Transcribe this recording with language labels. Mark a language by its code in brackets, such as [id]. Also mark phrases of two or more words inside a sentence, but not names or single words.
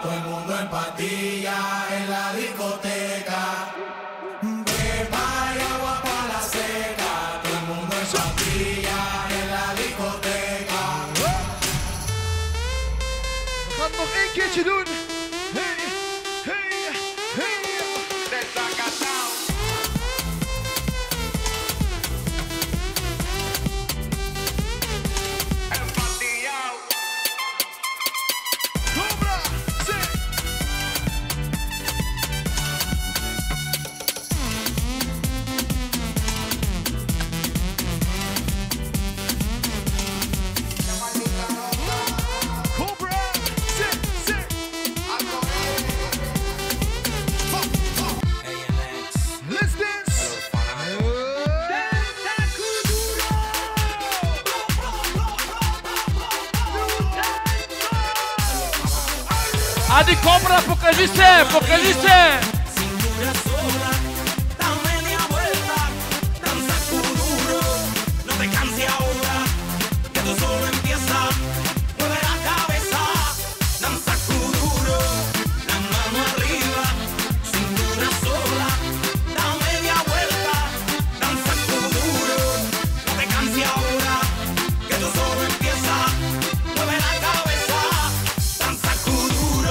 [es] Todo el mundo en patilla en la discoteca. Pepa y agua pa' la seca. Todo el mundo en patilla en la discoteca. [nl] We gaan nog één keertje doen. [es] Hey, hey, hey. Cobra, sí. Cobra, sí, sí. [en] Let's dance. [es] Adi Cobra, porque dice. Cintura sola, da media vuelta, danza kuduro, no te canses ahora, que tú solo empieza, mueve la cabeza, danza kuduro, la mano arriba, cintura sola, da media vuelta, danza kuduro, no te canses ahora, que tú solo empieza, mueve la cabeza, danza kuduro.